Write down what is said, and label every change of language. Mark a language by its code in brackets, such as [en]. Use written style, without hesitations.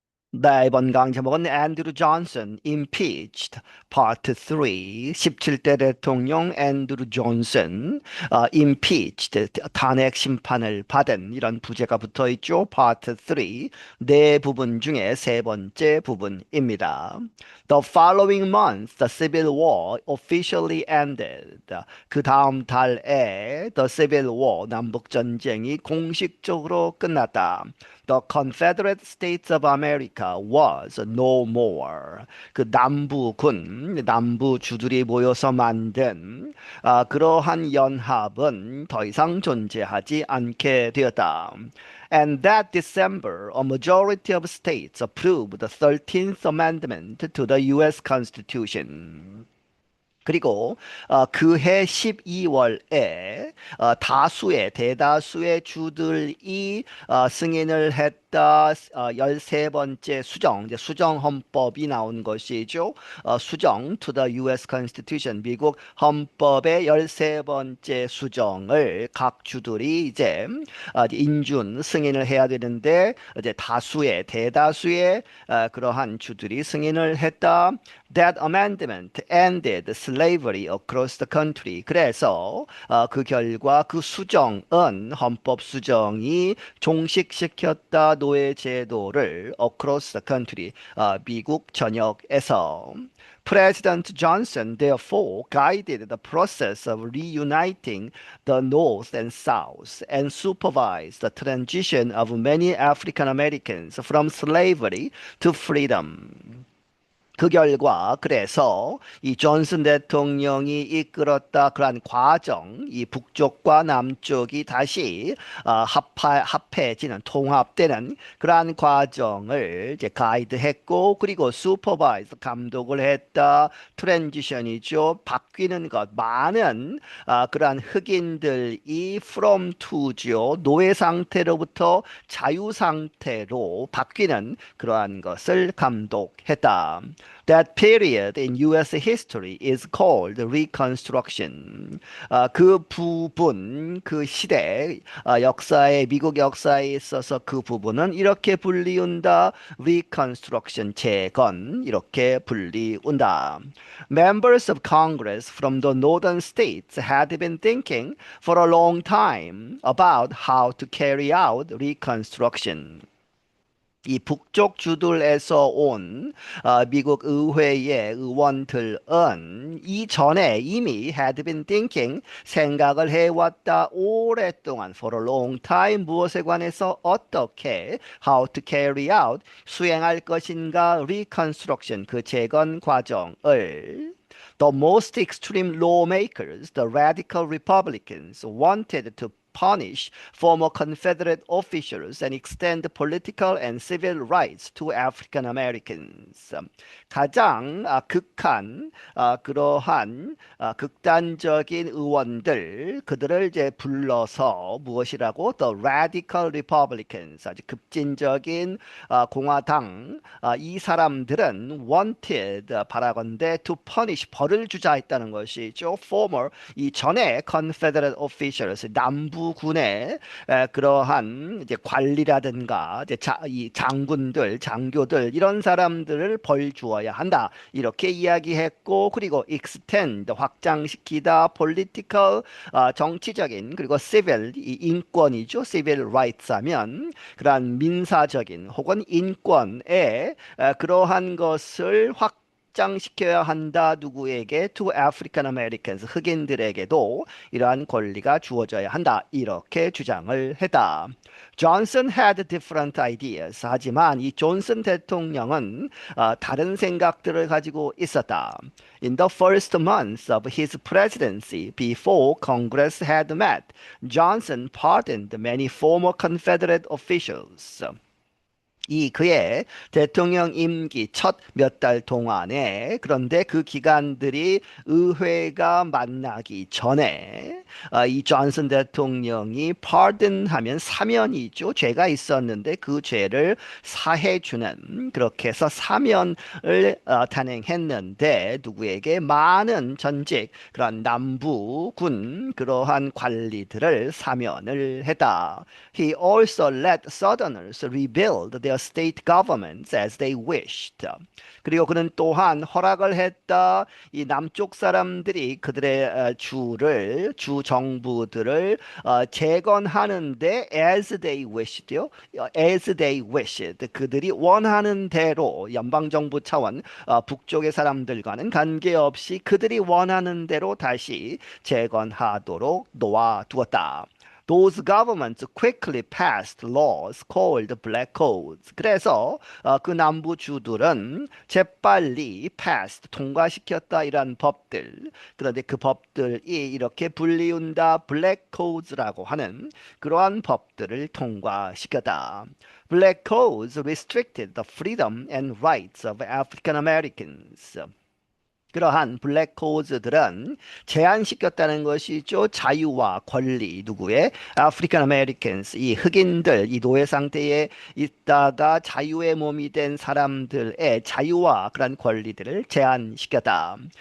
[ko] 네, 이번 강의 제목은 앤드루 존슨 impeached part 3 17대 대통령 앤드루 존슨 impeached 탄핵 심판을 받은 이런 부제가 붙어 있죠. part 3 네 부분 중에 세 번째 부분입니다. [en] The following month, the Civil War officially ended. [ko] 그 다음 달에 The Civil War 남북 전쟁이 공식적으로 끝났다. [en] The Confederate States of America was no more. [ko] 그 남부군, 남부주들이 모여서 만든 그러한 연합은 더 이상 존재하지 않게 되었다. [en] And that December, a majority of states approved the 13th Amendment to the U.S. Constitution. [ko] 그리고 그해 12월에 대다수의 주들이 승인을 했다. 13번째 수정, 이제 수정 헌법이 나온 것이죠. 수정 [en] to the US Constitution, [ko] 미국 헌법의 13번째 수정을 각 주들이 이제 인준 승인을 해야 되는데 이제 대다수의 그러한 주들이 승인을 했다. [en] That amendment ended slavery across the country. [ko] 그래서 그 결과 그 수정은 헌법 수정이 종식시켰다 노예 제도를 [en] across the country [ko] 미국 전역에서. [en] President Johnson therefore guided the process of reuniting the North and South and supervised the transition of many African Americans from slavery to freedom. [ko] 그 결과 그래서 이 존슨 대통령이 이끌었다 그러한 과정, 이 북쪽과 남쪽이 다시 합해지는 통합되는 그러한 과정을 이제 가이드했고 그리고 슈퍼바이즈 감독을 했다. 트랜지션이죠. 바뀌는 것 많은 그러한 흑인들이 from to죠. 노예 상태로부터 자유 상태로 바뀌는 그러한 것을 감독했다. [en] That period in U.S. history is called Reconstruction. [ko] 그 부분, 그 시대, 미국 역사에 있어서 그 부분은 이렇게 불리운다. Reconstruction, 재건, 이렇게 불리운다. [en] Members of Congress from the northern states had been thinking for a long time about how to carry out Reconstruction. [ko] 이 북쪽 주들에서 온 미국 의회의 의원들은 이전에 이미 [en] had been thinking [ko] 생각을 해왔다 오랫동안 [en] for a long time [ko] 무엇에 관해서 어떻게 [en] how to carry out [ko] 수행할 것인가 reconstruction 그 재건 과정을 [en] The most extreme lawmakers, the radical Republicans, wanted to punish former Confederate officials and extend political and civil rights to African Americans. [ko] 가장 극한 그러한 극단적인 의원들 그들을 이제 불러서 무엇이라고 The Radical Republicans 아주 급진적인 공화당 이 사람들은 wanted 바라건대 [en] to punish [ko] 벌을 주자 했다는 것이죠. Former 이전에 [en] Confederate officials [ko] 남부군의 그러한 이제 관리라든가 이제 이 장군들 장교들 이런 사람들을 벌 주어야 한다 이렇게 이야기했고 그리고 extend 확장시키다 political 정치적인 그리고 civil 이 인권이죠. civil rights 하면 그러한 민사적인 혹은 인권의 그러한 것을 확장시켜야 한다. 누구에게? [en] To African Americans. [ko] 흑인들에게도 이러한 권리가 주어져야 한다. 이렇게 주장을 했다. [en] Johnson had different ideas. [ko] 하지만 이 존슨 대통령은 다른 생각들을 가지고 있었다. [en] In the first months of his presidency, before Congress had met, Johnson pardoned many former Confederate officials. [ko] 이 그의 대통령 임기 첫 몇 달 동안에 그런데 그 기간들이 의회가 만나기 전에 이 존슨 대통령이 pardon 하면 사면이죠. 죄가 있었는데 그 죄를 사해주는 그렇게 해서 사면을 단행했는데 누구에게 많은 전직 그런 남부군 그러한 관리들을 사면을 했다. [en] He also let Southerners rebuild their state governments as they wished. [ko] 그리고 그는 또한 허락을 했다. 이 남쪽 사람들이 그들의 주 정부들을 재건하는데 [en] as they wished [ko] 요. [en] as they wished. [ko] 그들이 원하는 대로 연방 정부 차원 북쪽의 사람들과는 관계없이 그들이 원하는 대로 다시 재건하도록 놓아두었다. [en] Those governments quickly passed laws called black codes. [ko] 그래서 그 남부 주들은 재빨리 passed 통과시켰다 이런 법들. 그런데 그 법들이 이렇게 불리운다 black codes라고 하는 그러한 법들을 통과시켰다. [en] Black codes restricted the freedom and rights of African Americans. [ko] 그러한 블랙 코즈들은 제한시켰다는 것이죠. 자유와 권리 누구의 아프리칸 아메리칸스 이 흑인들 이 노예 상태에 있다가 자유의 몸이 된 사람들의 자유와 그런 권리들을 제한시켰다.